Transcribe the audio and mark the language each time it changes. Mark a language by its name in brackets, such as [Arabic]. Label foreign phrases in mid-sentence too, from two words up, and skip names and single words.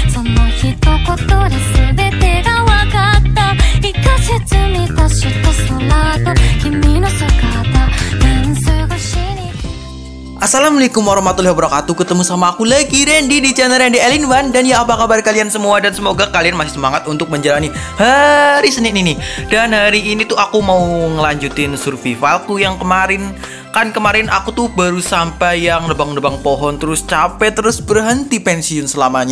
[Japanese] の一言で全てが分かった。一か月見たした空と君の姿、レンズ越しに。 [Arabic] السلام عليكم ورحمة الله وبركاته. [Indonesian] Ketemu sama aku lagi, Randy, di channel Randy Alien One. Dan ya, apa kabar kalian semua? Dan semoga kalian masih semangat untuk menjalani hari Senin ini. Dan hari ini tuh aku mau ngelanjutin survivalku yang kemarin. Kan kemarin aku tuh baru sampai yang nebang-nebang pohon, terus capek, terus berhenti pensiun selamanya.